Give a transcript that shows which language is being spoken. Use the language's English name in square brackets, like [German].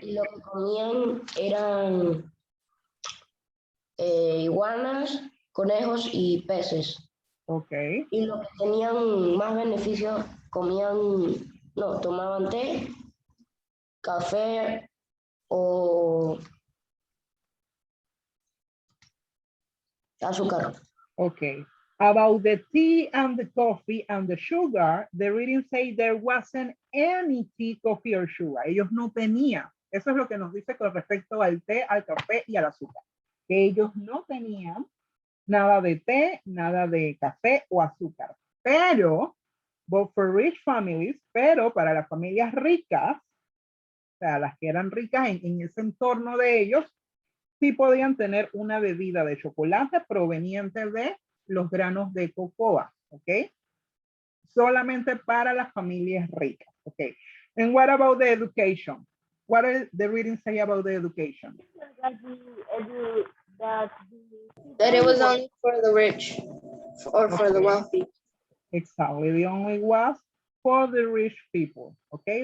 [Spanish] Y lo que comían eran iguanas, conejos y peces. [English] Okay. [Spanish] Y los que tenían más beneficios tomaban té, café o azúcar. [English] Okay. About the tea and the coffee and the sugar, the reading say there wasn't any tea, coffee or sugar. [Spanish] Ellos no tenían. Eso es lo que nos dice con respecto al té, al café y al azúcar. Que ellos no tenían nada de té, nada de café o azúcar. Pero, [English] but for rich families, [Spanish] pero para las familias ricas, o sea, las que eran ricas en ese entorno de ellos, sí podían tener una bebida de chocolate proveniente de los granos de cocoa, ¿ok? Solamente para las familias ricas, ¿ok? [English] And what about the education? What does the reading say about the education? That it was only for the rich or for the wealthy. Exactly, the only was for the rich people, okay?